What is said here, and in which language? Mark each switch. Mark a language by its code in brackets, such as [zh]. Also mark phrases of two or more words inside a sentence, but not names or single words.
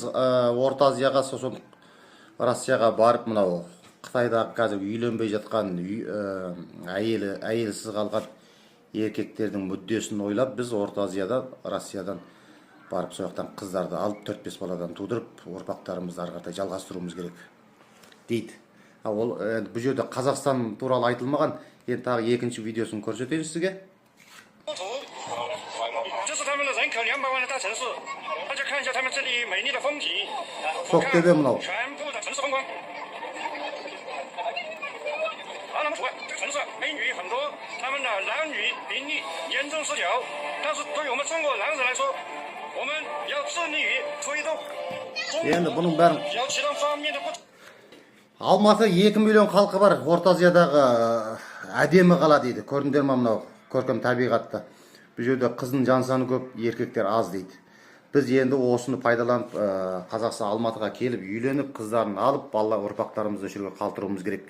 [kk] Орта Азияға, сосын Россияға барып, мынау Қытайдағы қазір үйленбей жатқан әйелсіз қалған еркектердің мүддесін ойлап, біз Орта Азияда, Россиядан барып сояқтан қыздарды алып 4-5 баладан тудырып, ұрпақтарымызды ары қарай жалғастыруымыз керек дейді. Ол бұл жерде Қазақстан туралы айтылмаған, енді тағы екінші видеосын көрсетейін сізге. [zh] 这是他们的人口200万的大城市，大家看一下他们这里美丽的风景，全部的城市风光。好，那么除外，这个城市美女很多，他们的男女比例严重失调，但是对于我们中国男人来说，我们要致力于推动中国要其他方面的不。 [kk] Алматы 2 миллион халқы бар, Орта Азиядағы әдемі қала дейді. Көрдіңдер ме мынау көркем табиғатты? Бұл жерде қыздың жан саны көп, еркектер аз дейді. Біз енді осыны пайдаланып, Қазақстан Алматыға келіп, үйленіп, қыздарын алып, балалар ұрпақтарымызды жерге қалдыруымыз керек.